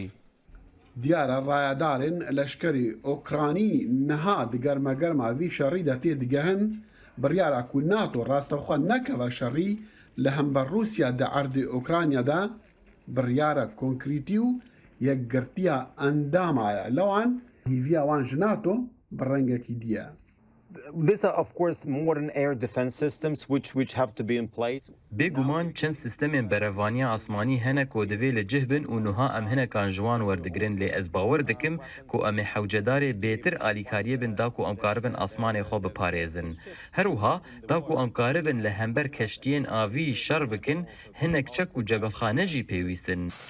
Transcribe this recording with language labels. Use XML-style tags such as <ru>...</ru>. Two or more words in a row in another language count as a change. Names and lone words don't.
<ku>Diyara rayadarên leşkerê Okranî niha di germegerma vî şerî de tê digehin biryara ku NATO rastexwe nekeve şerî li hember Rûsya di erdê Okrayna de biryara konkrîtî û yekgirtiya endama ye. Lewan hîviya wan ji NATO bi rengekî diye.</ku> <en>These are of course modern air defense systems which have to be in place.</en> <ku>Bêguman çend sistemên berevaniya asmanî hene ku divê li cih bin û niha em hinekan ji wan werdigirin lê ez bawer dikim ku em ê hewcedarê bêtir alîkariyê bin da ku em karibin asmanê xwe biparêzin. Her wiha da ku em karibin li hember keştiyên avî şer bikin hinek çek û cebelxane jî pêwîstin.</ku>